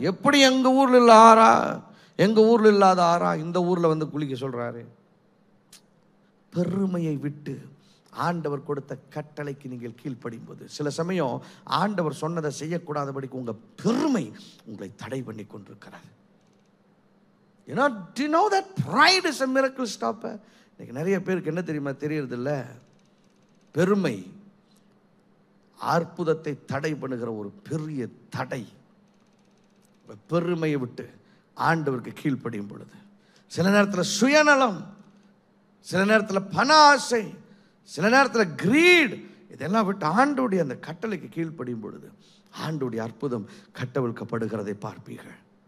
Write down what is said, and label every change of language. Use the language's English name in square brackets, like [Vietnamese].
[Tamil] எப்படி எங்கள் ஊரில் இல்லை ஆறா, எங்கள் ஊரில் இல்லாத ஆறா இந்த ஊரில் வந்து குளிக்க சொல்கிறாரு. பெருமையை விட்டு ஆண்டவர் கொடுத்த கட்டளைக்கு நீங்கள் கீழ்ப்படியும் போது, சில சமயம் ஆண்டவர் சொன்னதை செய்யக்கூடாதபடிக்கு உங்கள் பெருமை உங்களை தடை பண்ணி கொண்டிருக்கிறார். [English] You know that pride is a miracle stopper. [Tamil] இன்னைக்கு நிறைய பேருக்கு என்ன தெரியுமா தெரியறது இல்லை, பெருமை அற்புதத்தை தடை பண்ணுகிற ஒரு பெரிய தடை. பெருமையை விட்டு ஆண்டவருக்கு கீழ்ப்படியும் பொழுது, சில நேரத்தில் சுயநலம், சில நேரத்தில் பண ஆசை, சில நேரத்தில் கிரீட், இதெல்லாம் விட்டு ஆண்டோடைய அந்த கட்டளைக்கு கீழ்ப்படியும் பொழுது ஆண்டோடைய அற்புதம் கட்டவிழ்க்கப்படுகிறதை பார்ப்பீர்கள்.